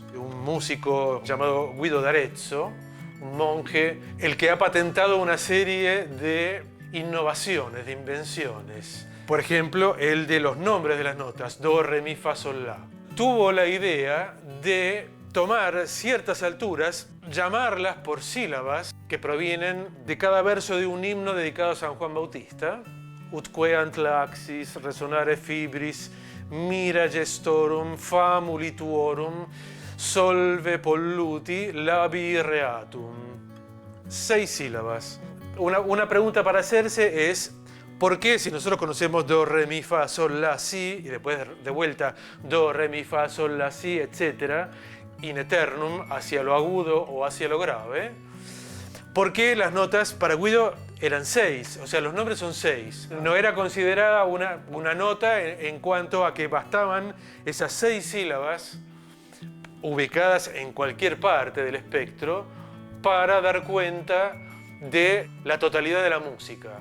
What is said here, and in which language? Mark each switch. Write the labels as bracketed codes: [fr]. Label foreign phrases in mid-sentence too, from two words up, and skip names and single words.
[es] Un músico llamado Guido d'Arezzo, un monje, el que ha patentado una serie de innovaciones, de invenciones. Por ejemplo, el de los nombres de las notas, do, re, mi, fa, sol, la. Tuvo la idea de tomar ciertas alturas, llamarlas por sílabas que provienen de cada verso de un himno dedicado a San Juan Bautista. [la] Utqueant laxis, resonare fibris, mira gestorum, famuli tuorum, solve polluti, labi reatum. [es] 6 sílabas. Una pregunta para hacerse es: ¿por qué, si nosotros conocemos do, re, mi, fa, sol, la, si, y después de vuelta do, re, mi, fa, sol, la, si, etcétera, [la] in eternum, [es] hacia lo agudo o hacia lo grave? ¿Por qué las notas para Guido eran 6? O sea, los nombres son 6. No era considerada una nota en cuanto a que bastaban esas 6 sílabas ubicadas en cualquier parte del espectro para dar cuenta de la totalidad de la música.